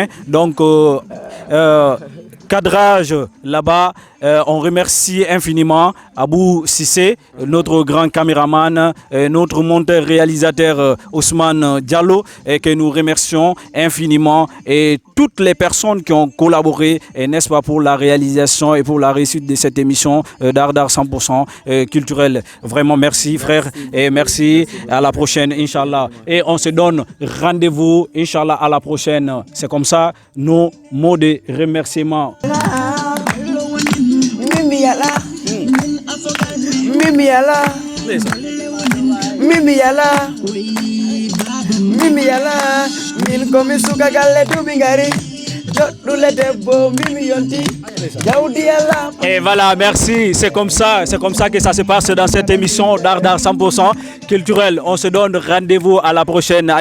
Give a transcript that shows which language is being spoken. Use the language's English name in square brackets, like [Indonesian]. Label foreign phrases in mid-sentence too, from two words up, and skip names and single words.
[French] Donc, cadrage là-bas, on remercie infiniment Abou Sissé, notre grand caméraman, notre monteur réalisateur Ousmane Diallo, et que nous remercions infiniment, et toutes les personnes qui ont collaboré, n'est-ce pas, pour la réalisation et pour la réussite de cette émission d'art 100% culturel. Vraiment merci frère, et merci, à la prochaine Inch'Allah, et on se donne rendez-vous Inch'Allah à la prochaine. C'est comme ça nos mots de remerciement. [Fula] Min komi suka galle dubingari jodule debbo mbimi yonti jawdi ala. [French] Et voilà, merci, c'est comme ça que ça se passe dans cette émission d'art 100% culturel. On se donne rendez-vous à la prochaine. Allez.